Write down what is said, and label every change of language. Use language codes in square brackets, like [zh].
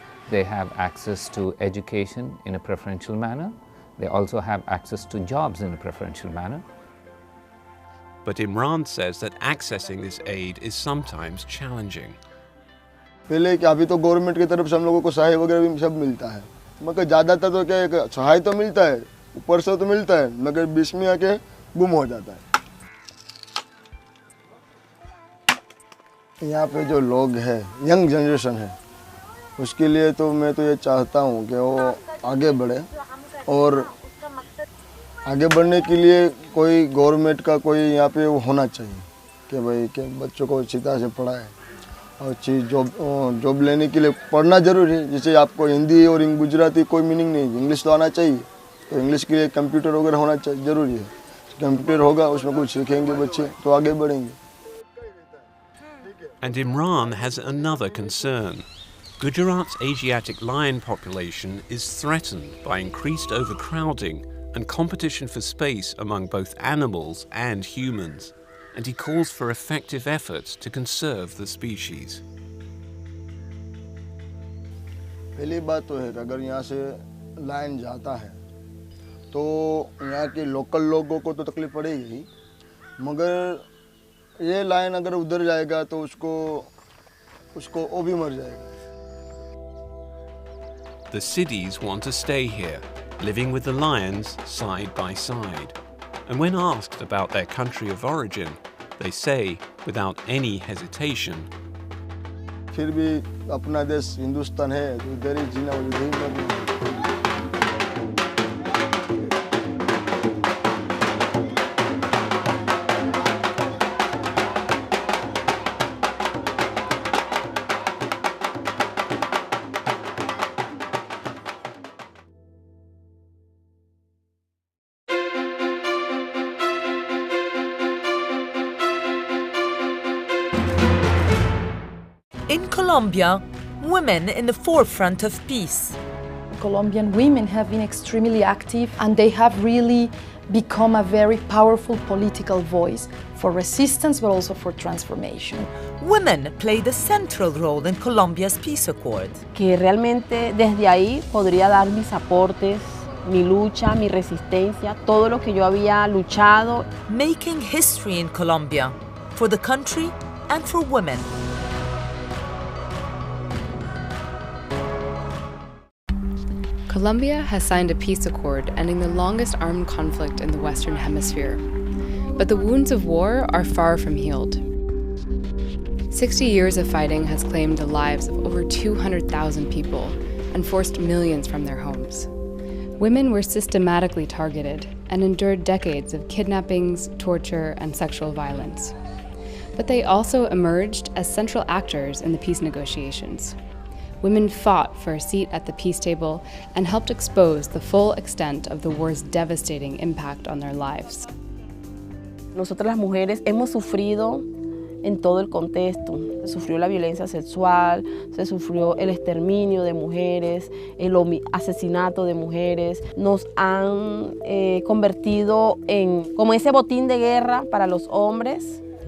[en] They have access to education in a preferential manner. They also have access to jobs in a preferential manner. But Imran says that accessing this aid is sometimes challenging. [hi] पहले कि अभी तो government की तरफ से हम लोगों को सहाय वगैरह भी सब मिलता है, मगर ज़्यादातर तो क्या है सहाय तो मिलता है, ऊपर से तो मिलता है, मगर बीच में आके गुम हो जाता है। यहाँ पे जो लोग हैं, यंग जनरेशन है, उसके लिए तो मैं तो ये चाहता हूँ कि वो आगे बढ़े, और आगे बढ़ने के लिए कोई गवर्नमेंट का कोई यहाँ पे वो होना चाहिए कि भाई कि बच्चों को अच्छी तरह से पढ़ाए, और अच्छी जॉब लेने के लिए पढ़ना ज़रूरी है। जैसे आपको हिंदी और गुजराती कोई मीनिंग नहीं, इंग्लिश तो आना चाहिए, तो इंग्लिश के लिए कंप्यूटर वगैरह होना चाहिए, ज़रूरी है। कंप्यूटर होगा, उसमें कुछ सीखेंगे बच्चे तो आगे बढ़ेंगे। [en] And Imran has another concern. Gujarat's Asiatic lion population is threatened by increased overcrowding and competition for space among both animals and humans, and he calls for effective efforts to conserve the species. [hi] पहली बात तो है कि अगर यहाँ से lion जाता है तो यहाँ के लोकल लोगों को तो तकलीफ पड़ेगी ही, मगर ये लायन अगर उधर जाएगा तो उसको वो भी मर जाएगा। [en] The Siddhis want to stay here, living with the lions side by side. And when asked about their country of origin, they say, without any hesitation, [hi] फिर भी अपना देश हिंदुस्तान है, तो इधर ही जीना, इधर ही मरना। [en] In Colombia, women in the forefront of peace. Colombian women have been extremely active, and they have really become a very powerful political voice for resistance but also for transformation. Women played a central role in Colombia's peace accord. [es] Que realmente desde ahí podría dar mis aportes, mi lucha, mi resistencia, todo lo que yo había luchado. [en] Making history in Colombia for the country and for women. Colombia has signed a peace accord ending the longest armed conflict in the Western Hemisphere. But the wounds of war are far from healed. 60 years of fighting has claimed the lives of over 200,000 people and forced millions from their homes. Women were systematically targeted and endured decades of kidnappings, torture, and sexual violence. But they also emerged as central actors in the peace negotiations. Women fought for a seat at the peace table and helped expose the full extent of the war's devastating impact on their lives. [es] Nosotras las mujeres hemos sufrido en todo el contexto. Se sufrió la violencia sexual, se sufrió el exterminio de mujeres, el asesinato de mujeres. Nos han convertido en como ese botín de guerra para los hombres.